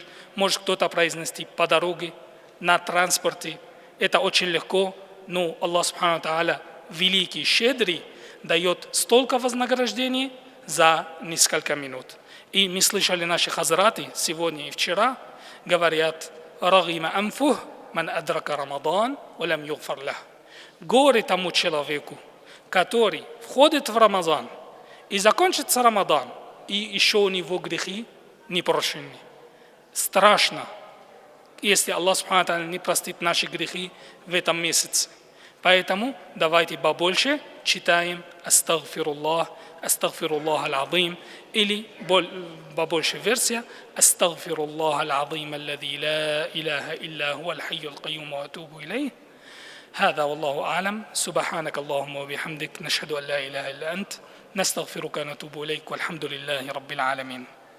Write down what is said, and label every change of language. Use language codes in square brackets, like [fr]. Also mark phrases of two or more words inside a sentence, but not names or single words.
[ru] Может кто-то произнести по дороге, на транспорте. Это очень легко, но Аллах [ar] سبحانه وتعالى, [ru] великий, щедрый, дает столько вознаграждений за несколько минут. И мы слышали наши хазраты сегодня и вчера, говорят, [ar] «رغم أنفه من أدرك رمضان ولم يغفر له». [ru] Горе тому человеку, который входит в Рамазан и закончится Рамадан, и еще у него грехи не прощены. Страшно, если Аллах [ar] سبحانه وتعالى [ru] не простит наши грехи в этом месяце. Поэтому давайте побольше читаем «Астагфируллах», [ar] «أستغفر الله العظيم» [ru] или побольше версия [ar] «أستغفر الله العظيم الذي لا إله إلا هو الحي القيوم وأتوب إليه». هذا والله أعلم. سبحانك اللهم وبحمدك نشهد أن لا إله إلا أنت نستغفرك ونتوب إليك والحمد لله رب العالمين.